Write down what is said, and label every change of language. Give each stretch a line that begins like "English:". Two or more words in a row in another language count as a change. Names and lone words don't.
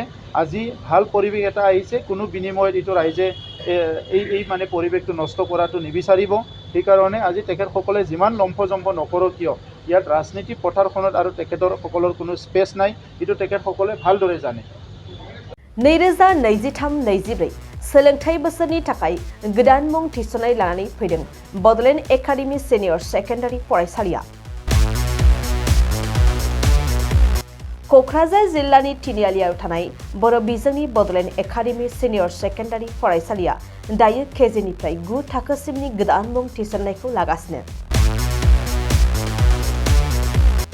Assamese: আজি ভাল পৰিৱেশ এটা আহিছে, কোনো বিনিময়ত এইটো ৰাইজে এই মানে পৰিৱেশটো নষ্ট কৰাটো নিবিচাৰিব। সেইকাৰণে আজি তেখেতসকলে যিমান লম্ফজম্ফ নকৰক কিয়, ইয়াত ৰাজনীতি পথাৰখনত আৰু তেখেতসকলৰ কোনো স্পেচ নাই, এইটো তেখেতসকলে ভালদৰে জানে।
Bodo: 2023-24 सोलोंथाइ बोसोरनि थाखाय गोदान मुं थिसननाय लानानै फैदों बड'लेण्ड एकाडेमि सिनियर सेकेन्डारि फरायसालिया। क'क्राझार जिल्लानि तिनिआलियाव थानाय बर' बिजोंनि बड'लेण्ड एकाडेमि सिनियर सेकेन्डारि फरायसालिया दायो केजिनिफ्राय 9 थाखोसिमनि गोदान मुं थिसननायखौ लागासिनो।